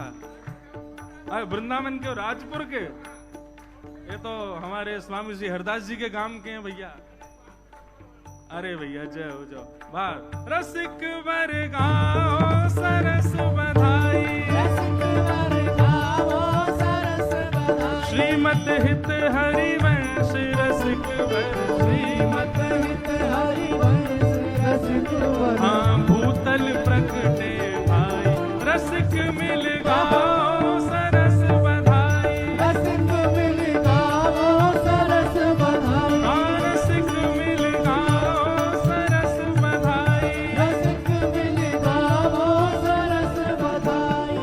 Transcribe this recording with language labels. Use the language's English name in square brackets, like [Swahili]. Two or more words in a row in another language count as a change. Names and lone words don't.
[Hindi] अरे वृंदावन के हो, राजपुर के? ये तो हमारे स्वामी जी हरदास जी के गांव के हैं भैया। अरे भैया जय हो जाओ। [Braj] बात रसिक वर गाओ सरस बधाई, श्रीमत हित हरिवंश रसिक वर, श्रीमत हित हरिवंश रसिक वर। हाँ भूतल प्रकटे भाई, रसिक मिल गाओ सरस बधाई, रसिक मिल गाओ सरस बधाई। हाँ रसिक मिल गाओ सरस बधाई, रसिक मिल गाओ सरस बधाई।